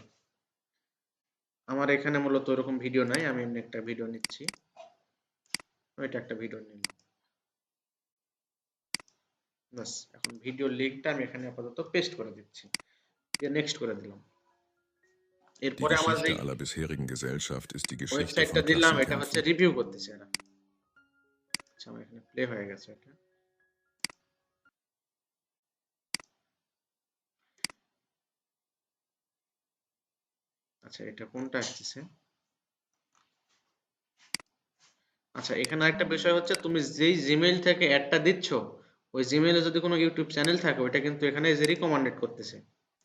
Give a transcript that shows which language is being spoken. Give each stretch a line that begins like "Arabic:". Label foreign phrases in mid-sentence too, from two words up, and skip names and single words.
Bangla: আমার এখানে মূলত ওরকম ভিডিও নাই, আমি এমনি একটা ভিডিও নিচ্ছি, ওইটা একটা ভিডিও নিলাম। বাস, এখন ভিডিওর লিঙ্কটা আমি এখানে আপাতত পেস্ট করে দিচ্ছি, দিয়ে নেক্সট করে দিলাম।
German: Die
Bangla: এরপরে আমার যে
German: Geschichte aller bisherigen Gesellschaft ist die Geschichte
Bangla: ওয়েবসাইটটা
German: von
Bangla: দিলাম, এটা হচ্ছে
German: Klassenkämpfen.
Bangla: রিভিউ করতেছে এরা। আচ্ছা, আমার এখানে প্লে হয়ে গেছে এটা। আচ্ছা, এটা কোনটা আসতেছে? আচ্ছা, এখানে একটা বিষয় হচ্ছে তুমি যেই জিমেইল থেকে অ্যাডটা দিচ্ছ, ওই জিমেইলে যদি কোনো ইউটিউব চ্যানেল থাকে ওইটা কিন্তু এখানে যে রিকমান্ডেড করতেছে।